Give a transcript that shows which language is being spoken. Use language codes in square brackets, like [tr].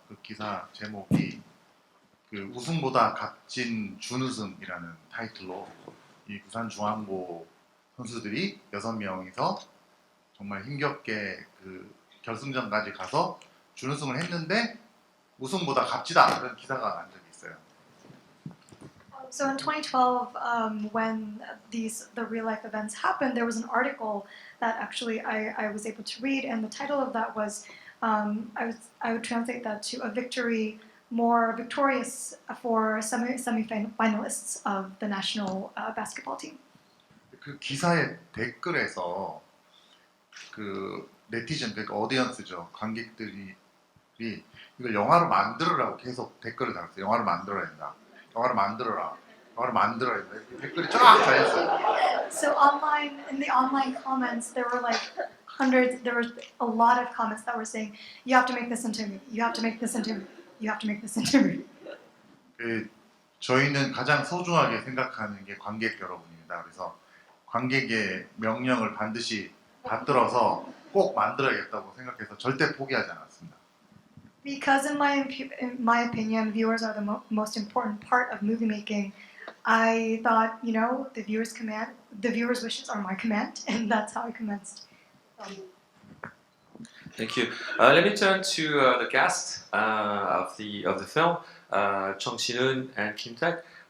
[ko] 그 기사 제목이 그 우승보다 값진 준우승이라는 타이틀로 이 부산중앙고 선수들이 6명이서 정말 힘겹게 그 결승전까지 가서 준우승을 했는데 우승보다 값지다 그런 기사가 난 적이 있어요. [en] So in 2012, when the real life events happened, there was an article that actually I was able to read, and the title of that was I would translate that to a victory more victorious for semi-finalists of the national basketball team. [ko] 그 기사의 댓글에서 그 네티즌, 그러니까 오디언스죠, 관객들이 이걸 영화로 만들으라고 계속 댓글을 달았어요. 영화로 만들어야 된다. 영화로 만들어라. 영화로 만들어야 된다. 이렇게 댓글이 쫙 달렸어요. [en] So online, in the online comments, there were like hundreds. There was a lot of comments that were saying, "You have to make this into a movie. You have to make this into a movie. You have to make this into a movie." [ko] 그 저희는 가장 소중하게 생각하는 게 관객 여러분입니다. 그래서 관객의 명령을 반드시 받들어서 꼭 만들어야겠다고 생각해서 절대 포기하지 않았습니다. [en] Because in my opinion, viewers are the most important part of movie making. I thought, the viewers' wishes are my command, and that's how I commenced. Thank you. Let me turn to the cast of the film, Chang Hang-jun and Kim Taek.